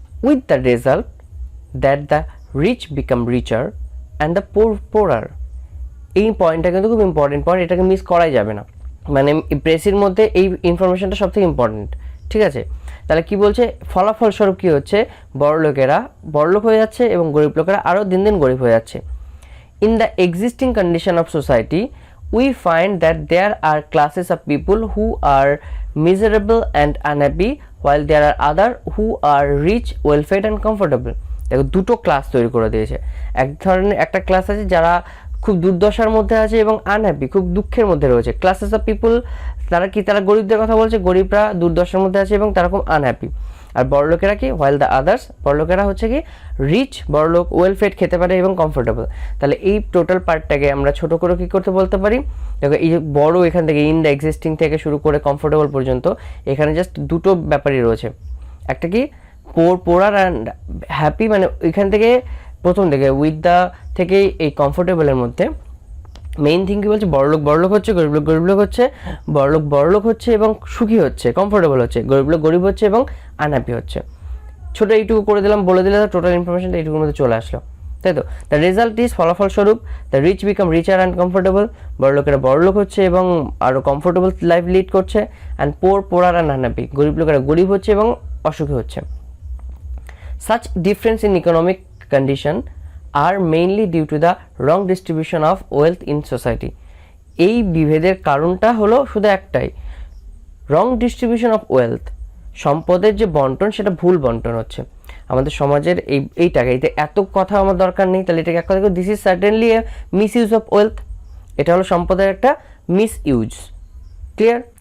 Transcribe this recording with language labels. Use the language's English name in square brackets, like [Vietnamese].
[English] With the result that the rich become richer and the poorer. [Bangla] এই পয়েন্টটা কিন্তু খুব ইম্পর্টেন্ট পয়েন্ট, এটাকে মিস করাই যাবে না। মানে প্রেসির মধ্যে এই ইনফরমেশনটা সবথেকে ইম্পর্টেন্ট, ঠিক আছে। তাহলে কি বলছে, ফলাফলস্বরূপ কী হচ্ছে, বড়লোকেরা বড়লোক হয়ে যাচ্ছে এবং গরিব লোকেরা আরও দিন দিন গরিব হয়ে যাচ্ছে। [English] In the existing condition of society, we find that there are classes of people who are miserable and unhappy, while there are other who are rich, well fed and comfortable. [Bangla] দেখো দুটো ক্লাস তৈরি করে দিয়েছে। এক ধরনের একটা class আছে যারা খুব দুর্দশার মধ্যে আছে এবং আনহ্যাপি, খুব দুঃখের মধ্যে রয়েছে। [English] classes of people, [Bangla] তারা গরিবদের কথা বলছে, গরিবরা দুর্দশার মধ্যে আছে এবং তারা খুব আনহ্যাপি। আর বড়লোকেরা কি, [English] while the others, [Bangla] বড়লোকেরা হচ্ছে কি রিচ, বড়লোক, ওয়েল ফেড, খেতে পারে এবং কমফোর্টেবল। তাহলে এই টোটাল পার্টটাকে আমরা ছোট করে কী করতে বলতে পারি, দেখো এই যে বড় এখান থেকে [English] in the existing [Bangla] থেকে শুরু করে কমফোর্টেবল পর্যন্ত, এখানে জাস্ট দুটো ব্যাপারই রয়েছে। একটা কি [English] poorer and happy, [Bangla] মানে এখান থেকে প্রথম থেকে [English] with the [Bangla] থেকে এই কমফোর্টেবলের মধ্যে মেইন থিং কি বলছে, বড়লোক হচ্ছে, গরিব লোক হচ্ছে, বড়লোক হচ্ছে এবং সুখী হচ্ছে, কমফোর্টেবল হচ্ছে, গরিব হচ্ছে এবং আনহ্যাপি হচ্ছে। ছোটো এইটুকু করে দিলাম, বলে দিলে টোটাল ইনফরমেশনটা এইটুকুর মধ্যে চলে আসলো। তাই তো। [English] the result is, [Bangla] ফলাফলস্বরূপ, [English] the rich become richer and comfortable, [Bangla] বড়লোকেরা বড়লোক হচ্ছে এবং আরও কমফোর্টেবল লাইফ লিড করছে, [English] and poor and unhappy, [Bangla] গরিব লোকেরা গরিব হচ্ছে এবং অসুখী হচ্ছে। [English] Such difference in economic condition are mainly due to the wrong distribution of wealth in society. [Bangla] এই বিভেদের কারণটা হলো শুধু একটাই, [English] wrong distribution of wealth, [Bangla] সম্পদের যে বন্টন সেটা ভুল বন্টন হচ্ছে আমাদের সমাজের। এইটাকে এত কথা আমার দরকার নেই, তাহলে এটাকে এক কথা, [English] this is certainly a misuse of wealth, [Bangla] এটা হলো সম্পদের একটা মিস ইউজ। ক্লিয়ার?